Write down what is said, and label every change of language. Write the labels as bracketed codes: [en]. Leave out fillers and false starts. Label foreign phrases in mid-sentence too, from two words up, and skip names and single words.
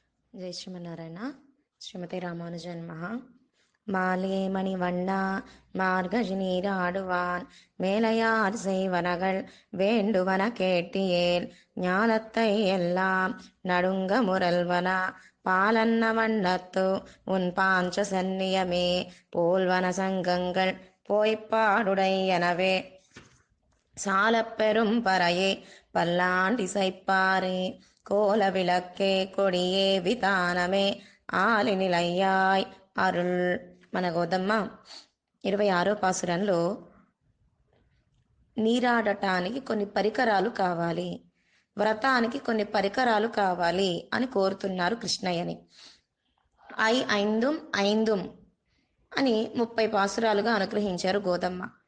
[te] జై శ్రీమన్నారాయణ. శ్రీమతి రామానుజన్ మహా. [ta] மாலே மணிவண்ணா மார்கழி நீராடுவான் மேலையார் செய்வனகள் வேண்டுவன கேட்டியேல் ஞானத்தை எல்லாம் நடுங்க முரல்வனா பாலன்ன வண்ணத்து உன் பாஞ்ச சந்நியமே போல்வன சங்கங்கள் போய்ப்பாடுடையனவே சாலப்பெரும் பறையே பல்லாண்டிசைப்பாரே கோல விளக்கே கொடியே விதானமே ஆலின் இலையாய் அருள். [te] మన గోదమ్మ 26వ పాసురంలో నీరాడటానికి కొన్ని పరికరాలు కావాలి, వ్రతానికి కొన్ని పరికరాలు కావాలి అని కోరుతున్నారు కృష్ణయ్యని. [ta] ஐந்தும் ஐந்தும் [te] అని 30 పాసురాలుగా అనుగ్రహించారు గోదమ్మ.